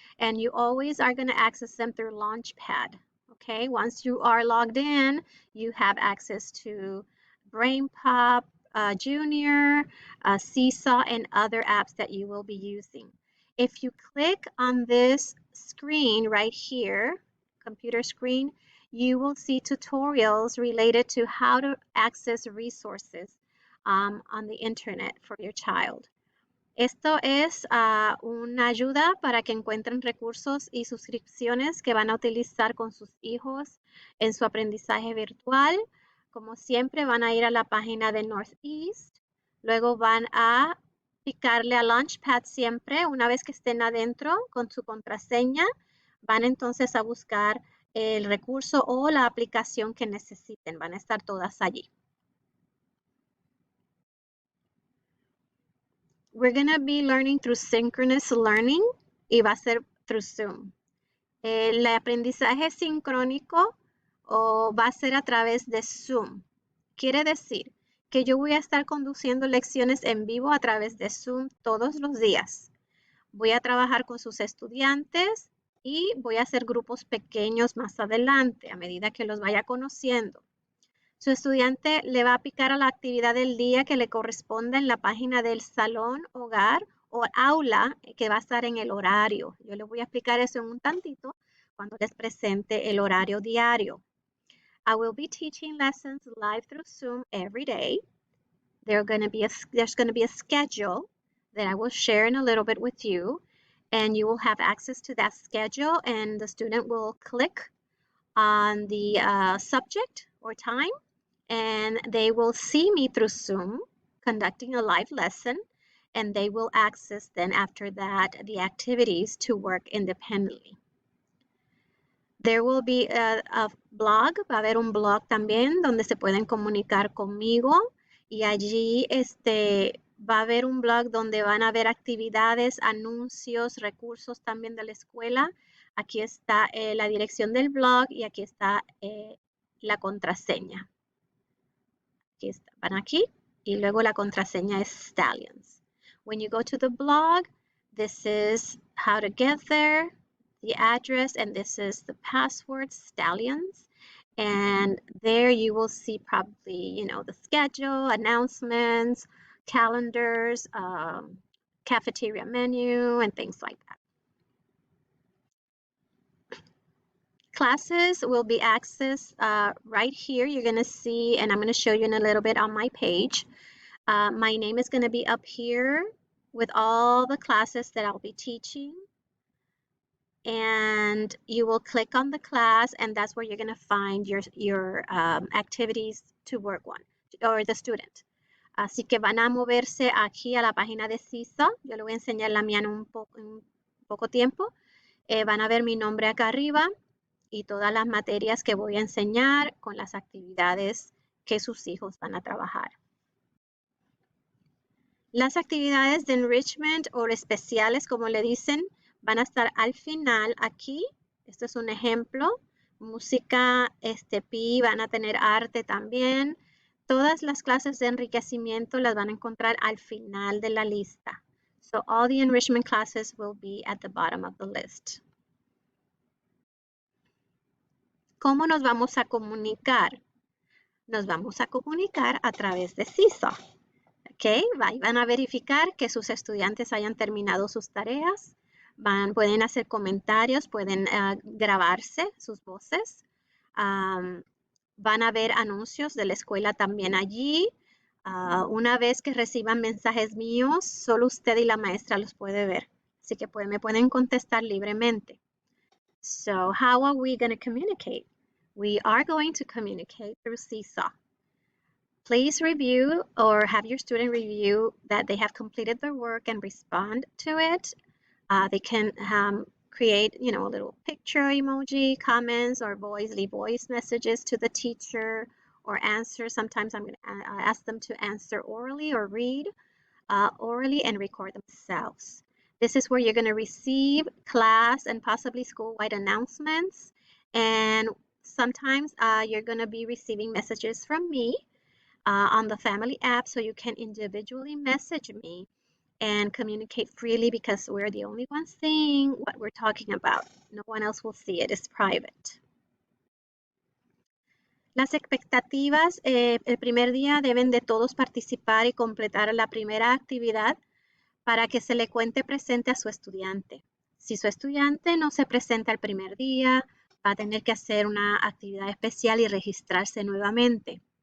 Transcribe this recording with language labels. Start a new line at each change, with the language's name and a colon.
English: And you always are going to access them through Launchpad. Okay, once you are logged in, you have access to BrainPop, Junior, Seesaw, and other apps that you will be using. If you click on this screen right here, computer screen, you will see tutorials related to how to access resources on the internet for your child.
Spanish: Esto es una ayuda para que encuentren recursos y suscripciones que van a utilizar con sus hijos en su aprendizaje virtual. Como siempre, van a ir a la página de Northeast. Luego van a picarle a Launchpad siempre. Una vez que estén adentro con su contraseña, van entonces a buscar el recurso o la aplicación que necesiten. Van a estar todas allí.
English: We're going to be learning through synchronous learning
Spanish: y va a ser
English: through Zoom.
Spanish: El aprendizaje sincrónico va a ser a través de Zoom. Quiere decir que yo voy a estar conduciendo lecciones en vivo a través de Zoom todos los días. Voy a trabajar con sus estudiantes y voy a hacer grupos pequeños más adelante a medida que los vaya conociendo. Su estudiante le va a picar a la actividad del día que le corresponda en la página del salón, hogar o aula que va a estar en el horario. Yo les voy a explicar eso en un tantito cuando les presente el horario diario.
English: I will be teaching lessons live through Zoom every day. There's going to be a schedule that I will share in a little bit with you, and you will have access to that schedule, and the student will click on the subject or time, and they will see me through Zoom conducting a live lesson, and they will access then after that the activities to work independently. There will be a blog,
Spanish: va a haber un blog también donde se pueden comunicar conmigo, y allí va a haber un blog donde van a haber actividades, anuncios, recursos también de la escuela. Aquí está la dirección del blog y aquí está la contraseña. Van aquí y luego la contraseña es Stallions.
English: When you go to the blog, this is how to get there, the address, and this is the password, Stallions. And there you will see probably, the schedule, announcements, calendars, cafeteria menu, and things like that. Classes will be accessed right here. You're going to see, and I'm going to show you in a little bit on my page. My name is going to be up here with all the classes that I'll be teaching. And you will click on the class, and that's where you're going to find your activities to work on, or the student.
Spanish: Así que van a moverse aquí a la página de CISA. Yo le voy a enseñar la mía en un poco tiempo. Van a ver mi nombre acá arriba y todas las materias que voy a enseñar con las actividades que sus hijos van a trabajar. Las actividades de enrichment o especiales, como le dicen, van a estar al final aquí. Esto es un ejemplo. Música, PI, van a tener arte también. Todas las clases de enriquecimiento las van a encontrar al final de la lista.
English: So all the enrichment classes will be at the bottom of the list.
Spanish: ¿Cómo nos vamos a comunicar? Nos vamos a comunicar a través de CISA. ¿Okay? Van a verificar que sus estudiantes hayan terminado sus tareas. Pueden hacer comentarios, pueden grabarse sus voces. Van a ver anuncios de la escuela también allí. Una vez que reciban mensajes míos, solo usted y la maestra los puede ver. Así que me pueden contestar libremente.
English: So how are we going to communicate? We are going to communicate through Seesaw. Please review or have your student review that they have completed their work and respond to it. They can create, a little picture emoji, comments, or leave voice messages to the teacher or answer. Sometimes I'm going to ask them to answer orally or read orally and record themselves. This is where you're going to receive class and possibly school-wide announcements. And sometimes you're going to be receiving messages from me on the family app, so you can individually message me and communicate freely because we're the only ones seeing what we're talking about. No one else will see it. It's private.
Spanish: Las expectativas, el primer día deben de todos participar y completar la primera actividad para que se le cuente presente a su estudiante. Si su estudiante no se presenta el primer día, va a tener que hacer una actividad especial y registrarse nuevamente.